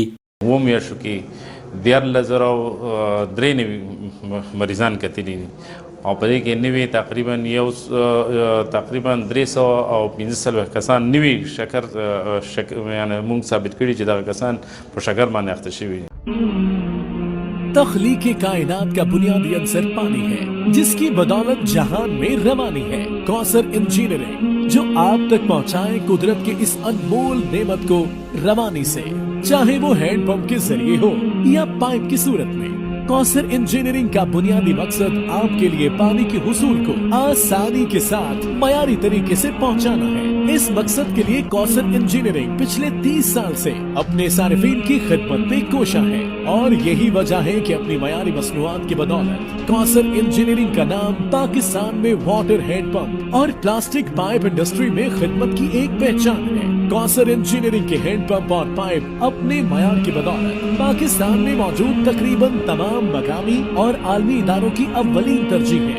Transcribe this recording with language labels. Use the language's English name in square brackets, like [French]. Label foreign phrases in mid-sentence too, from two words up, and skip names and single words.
[Pashto] 7 میاشتو کې 14,093 مریضان کتلي دي او په دې کې نوي تقریبا 315 کسان نوي شکر یعنی موږ ثابت کړي چې دغه کسان په شکر باندې اخته شوي. [Urdu] تخلیق کائنات کا بنیادی عنصر پانی ہے جس کی بدولت جہان میں روانی ہے. کوثر انجینئرنگ جو آپ تک پہنچائے قدرت کے اس انمول نعمت کو روانی سے، چاہے وہ [English] hand pump [Urdu] کے ذریعے ہو یا پائپ کی صورت میں. کوثر انجینئرنگ کا بنیادی مقصد آپ کے لیے پانی کے حصول کو آسانی کے ساتھ معیاری طریقے سے پہنچانا ہے. اس مقصد کے لیے کوثر انجینئرنگ پچھلے 30 سال سے اپنے صارفین کی خدمت میں کوشاں ہے، اور یہی وجہ ہے کہ اپنی معیاری مصنوعات کی بدولت کوثر انجینئرنگ کا نام پاکستان میں [English] water hand pump [Urdu] اور [English] plastic pipe industry [Urdu] میں خدمت کی ایک پہچان ہے. کوثر انجینئرنگ کے [English] hand pump [Urdu] اور پائپ اپنے معیار کی بدولت پاکستان میں موجود تقریباً تمام مقامی اور عالمی اداروں کی اولین ترجیح ہے.